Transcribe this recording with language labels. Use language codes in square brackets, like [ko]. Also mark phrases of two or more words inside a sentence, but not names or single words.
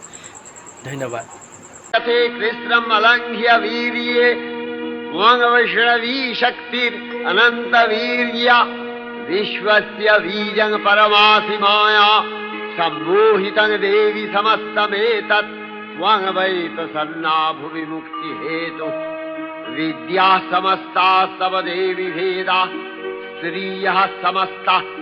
[as] ধন্যবাদ। [sa] কৃষ্ণম অলংঘ্য বীৰ্যে ত্বং বৈষ্ণৱী শক্তিৰ অনন্ত বীৰ্য বিশ্বস্য বীজং পৰমাসি মায়া সম্মোহিতং দেবী সমস্তমেতৎ ত্বং वै प्रसन्ना भुवि मुक्ति हेतु विद्या समस्ता तव देवी भेदा श्रियः समस्ता